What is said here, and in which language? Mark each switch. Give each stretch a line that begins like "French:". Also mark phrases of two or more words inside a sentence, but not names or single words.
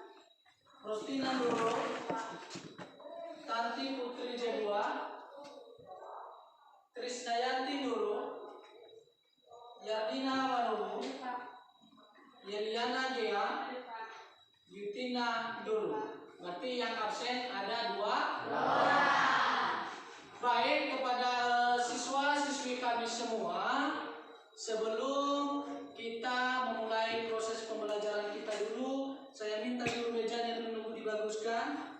Indonesian: Rostina Duru, Tanti Putri Jegua, Krisdayanti Duru, Yardina Manulu, Hadir Pak. Yeliana Gea, Hadir Pak. Yutina Duru. Berarti yang absen ada 2. Baik, kepada siswa-siswi kami semua, sebelum kita memulai proses pembelajaran kita dulu, saya minta dulu mejanya dulu dibaguskan.